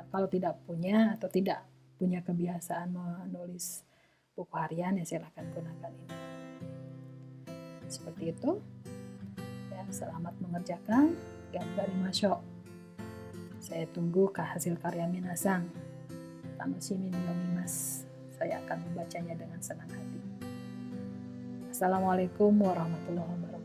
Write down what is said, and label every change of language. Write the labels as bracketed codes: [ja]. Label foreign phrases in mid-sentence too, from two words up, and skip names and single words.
[id] Kalau tidak punya atau tidak punya kebiasaan menulis buku harian, ya silakan gunakan ini. Seperti itu. Ya, selamat mengerjakan. [ja] Ganbarimashou. [id] Saya tunggu ke hasil karya minasang. [ja] Tanoshimi ni yomimasu. [id] Saya akan membacanya dengan senang hati. [ar] السلام عليكم ورحمة الله وبركاته.